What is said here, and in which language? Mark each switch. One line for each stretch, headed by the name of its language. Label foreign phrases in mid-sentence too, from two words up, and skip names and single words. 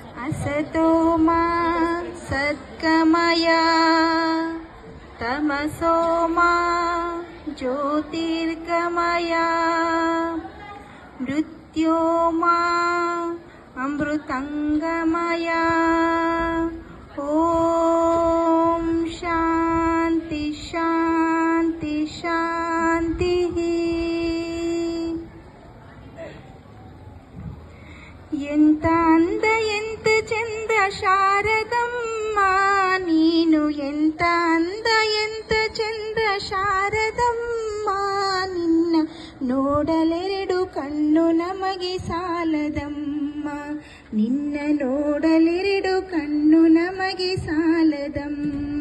Sanskrit: असतो मा सद्गमय तमसो मा ज्योतिर्गमय मृत्योर्मा अमृतंगमय। ओम शांति शांति शांति।
Kannada: ಎಂತ ಅಂದ ಎಂತ ಚಂದ ಶಾರದಮ್ಮ ನೀನು, ಎಂತ ಅಂದ ಎಂತ ಚಂದ ಶಾರದಮ್ಮ ನಿನ್ನ ನೋಡಲೆರಡು ಕಣ್ಣು ನಮಗೆ ಸಾಲದಮ್ಮ, ನಿನ್ನ ನೋಡಲೆರಡು ಕಣ್ಣು ನಮಗೆ ಸಾಲದಮ್ಮ।